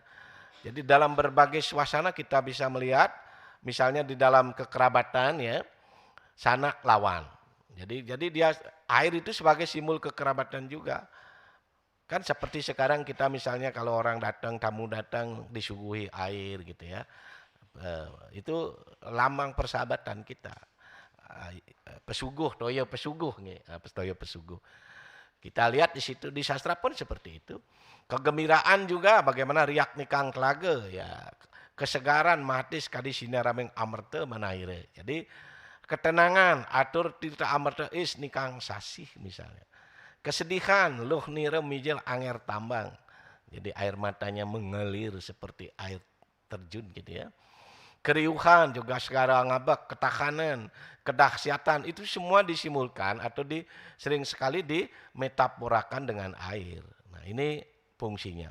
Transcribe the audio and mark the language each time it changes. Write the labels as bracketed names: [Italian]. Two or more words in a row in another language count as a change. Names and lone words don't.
[Indonesian] Jadi dalam berbagai suasana kita bisa melihat misalnya di dalam kekerabatan ya, sanak lawan. Jadi dia air itu sebagai simbol kekerabatan juga. Kan seperti sekarang kita misalnya kalau orang datang, tamu datang disuguhi air gitu ya. Itu lambang persahabatan kita. [Balinese] Pesuguh, toyo pesuguh nih, toyo pesuguh. [Indonesian] Kita lihat di situ di sastra pun seperti itu. Kegembiraan juga bagaimana [Kawi] riak nikang telaga [Indonesian] ya. Kesegaran [Kawi] matis kadi sinarameng amerta manaire. [Indonesian] Jadi ketenangan [Kawi] atur tirta amerta is nikang sasih [Indonesian] misalnya. Kesedihan [Kawi] luh nire mijil anger tambang. [Indonesian] Jadi air matanya mengalir seperti air terjun gitu ya. Keriuhan juga sekarang ngabak, ketahanan, kedahsyatan itu semua disimulkan atau sering sekali dimetaforakan dengan air. Nah, ini fungsinya.